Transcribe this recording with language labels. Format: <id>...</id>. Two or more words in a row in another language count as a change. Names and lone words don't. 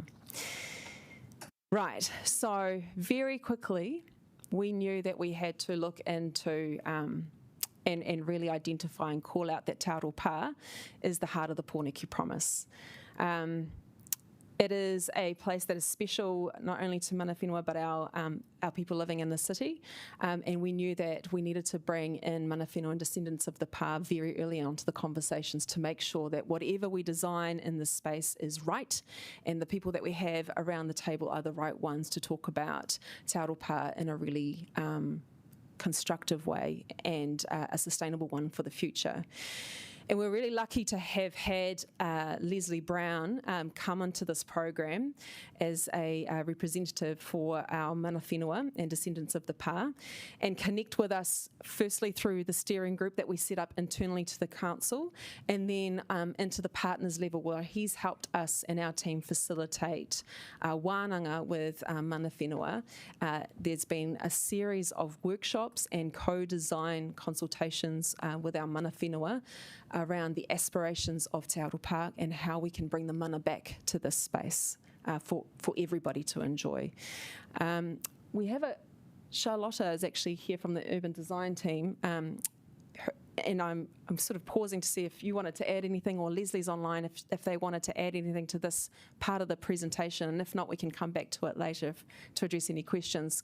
<en>Right, so very quickly, we knew that we had to look into and really identify and call out that Te Aroha is the heart of the Pōneke promise. It is a place that is special not only to</en> <mi>mana whenua</mi> <en>but our people living in the city, and we knew that we needed to bring in</en> <mi>mana whenua</mi> <en>and descendants of the pā very early on to the conversations to make sure that whatever we design in this space is right, and the people that we have around the table are the right ones to talk about Te Aroha in a really constructive way and a sustainable one for the future. And we're really lucky to have had Leslie Brown come onto this program as a representative for our</en> <mi>mana whenua</mi> <en>and descendants of the pā, and connect with us firstly through the steering group that we set up internally to the council, and then into the partners level where he's helped us and our team facilitate wānanga with</en> <mi>mana whenua.</mi> <en>There's been a series of workshops and co-design consultations with our</en> <mi>mana whenua</mi> <en>around the aspirations of Te Aroha and how we can bring the mana back to this space for everybody to enjoy. We have Charlotta is actually here from the urban design team, and I'm sort of pausing to see if you wanted to add anything, or Leslie's online if they wanted to add anything to this part of the presentation, and if not, we can come back to it later to address any questions.</en>